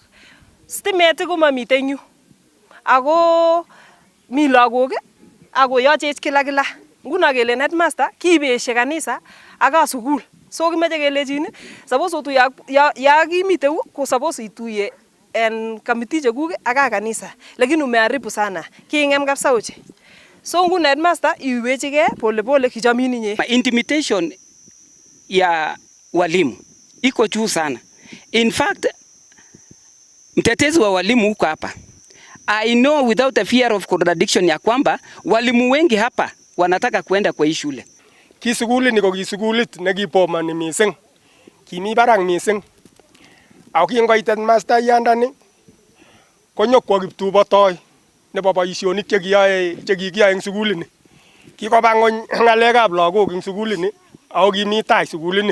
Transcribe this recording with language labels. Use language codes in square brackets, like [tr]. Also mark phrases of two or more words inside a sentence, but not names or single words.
[kln] Stimet ko mamiten yu. Ako mi lagok ako yochech kila. Nguno kele headmaster kiibeshe kanisa aka sukul. So kimeche kelejin suppose otuye ya kimite ko suppose ituye en committee chekuk aka kanisa. [sw] Lakini umeharibu sana. [kln] Kingem kabisa oche. So nguno headmaster iwechike pole kijamini nye. [sw] Intimidation ya walimu iko juu sana. [en] In fact, [sw] mtetezi wa walimu huko hapa, [en] I know without a fear of contradiction [sw] ya kwamba walimu wengi hapa wanataka kuenda kwa hii shule. [kln] Kisuguli niko kisugulit nekipomani mising. Kimi barak mising. Ako kingoit headmaster yandani konyokwo kiptubotoi nebo boisionik chekikiyoe eng sugulini. Kikoba ngony ngalekab lagok eng sugulini ako kimi tai sugulini.